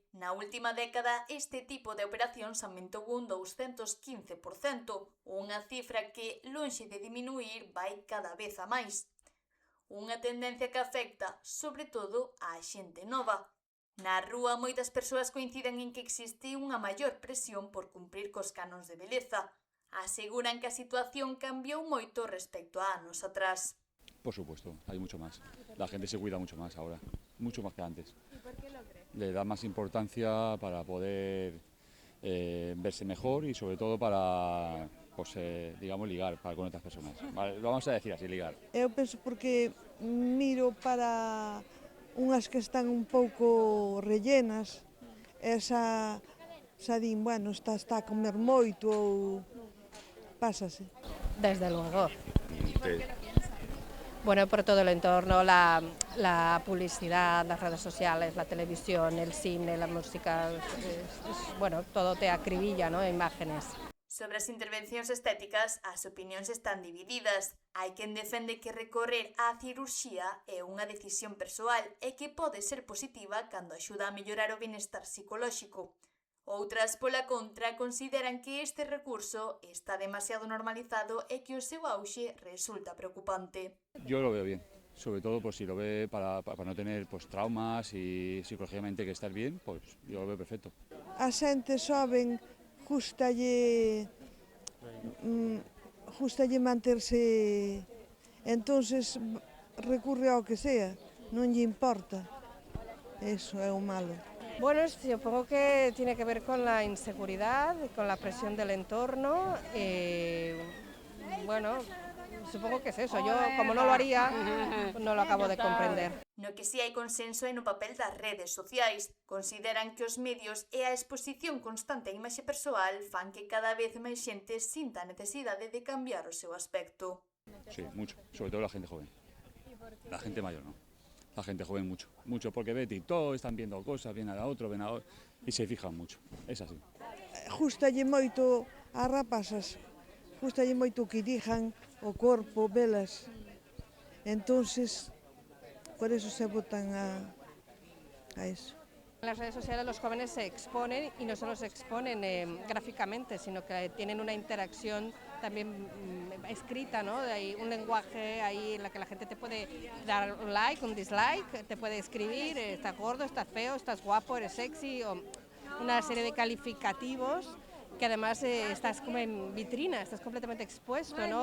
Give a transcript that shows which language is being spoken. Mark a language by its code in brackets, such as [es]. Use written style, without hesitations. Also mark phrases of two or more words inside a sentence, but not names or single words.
[gl] Na última década, este tipo de operacións aumentou un 215%, unha cifra que, lonxe de diminuir, vai cada vez a máis. Unha tendencia que afecta, sobre todo, á xente nova. Na rúa, moitas persoas coinciden en que existe unha maior presión por cumprir cos canóns de beleza. Aseguran que a situación cambiou moito respecto a anos atrás. [es] Por supuesto, hay mucho más. La gente se cuida mucho más ahora, mucho más que antes. ¿Y por qué lo crees? Le da más importancia para poder verse mejor y sobre todo para, pues, digamos, ligar con otras personas. Vale, lo vamos a decir así, ligar. [gl] Eu penso porque miro para unhas que están un pouco rellenas, esa din, bueno, está a comer moito ou pásase. [es] Desde luego. ¿Y por qué lo piensas? Bueno, por todo el entorno, la publicidad, las redes sociales, la televisión, el cine, la música, bueno, todo te acribilla, ¿no? Imágenes. [gl] Sobre as intervencións estéticas, as opinións están divididas. Hai quen defende que recorrer á cirurxía é unha decisión persoal e que pode ser positiva cando axuda a mellorar o benestar psicolóxico. Outras, pola contra, consideran que este recurso está demasiado normalizado e que o seu auxe resulta preocupante. [es] Yo lo veo bien, sobre todo pues, si lo ve para no tener pues, traumas y psicológicamente que estar bien, pues yo lo veo perfecto. [gl] A xente xoven gustalle manterse, entonces recurre ao que sea, non lle importa. Eso é o malo. [es] Bueno, supongo que tiene que ver con la inseguridad, con la presión del entorno. Bueno, supongo que es eso. Yo, como no lo haría, no lo acabo de comprender. [gl] No que si hai consenso é no papel das redes sociais. Consideran que os medios e a exposición constante á imaxe persoal fan que cada vez máis xente sinta a necesidade de cambiar o seu aspecto. [es] Sí, mucho, sobre todo la gente joven. La gente mayor no. La gente joven mucho porque ve TikTok, están viendo cosas, ven a la otro, y se fijan mucho, es así. [gl] Gustalle moito as rapazas, gustalle moito que dixan o corpo, velas. [es] Entonces, por eso se botan a eso. En las redes sociales los jóvenes se exponen y no solo se exponen gráficamente, sino que tienen una interacción también escrita, ¿no? Hay un lenguaje ahí en la que la gente te puede dar un like, un dislike, te puede escribir, estás gordo, estás feo, estás guapo, eres sexy, o una serie de calificativos que además estás como en vitrina, estás completamente expuesto, ¿no?